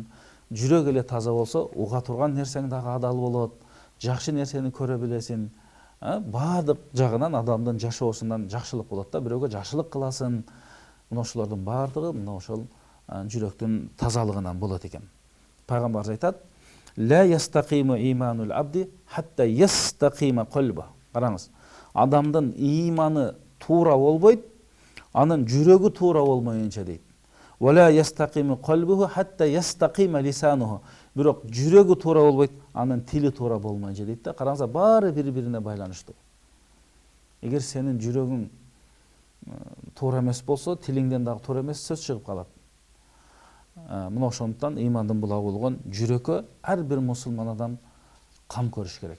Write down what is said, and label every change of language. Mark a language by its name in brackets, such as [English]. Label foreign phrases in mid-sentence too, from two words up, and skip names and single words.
[Kyrgyz] Жүрөк эле таза болсо уга турган нерсең дагы адал болот. Жакшы нерсени көрө билесиң. Баардык жагынан адамдын жашоосунан жакшылык болот да. Бирөөгө жакшылык кыласың. Мына ошолордун баардыгы мына ошол жүрөктүн тазалыгынан болот экен. Пайгамбарыбыз айтат: [Arabic] "لا يستقيم إيمان العبد حتى يستقيم قلبه." [Kyrgyz] Караңыз, адамдын иманы туура болбойт, анын жүрөгү туура болмоюнча дейт. [Arabic] "ولا يستقيم قلبه حتى يستقيم لسانه." [Kyrgyz] Бирок жүрөгү туура болбойт, анын тили туура болмоюнча дейт да. Караңыздар, баары бири-бирине байланыштуу. Эгер сенин жүрөгүң туура эмес болсо, тилиңден дагы туура эмес сөз чыгып калат. Мына ошондуктан имандын булагы болгон жүрөккө ар бир мусулман адам кам көрүш керек.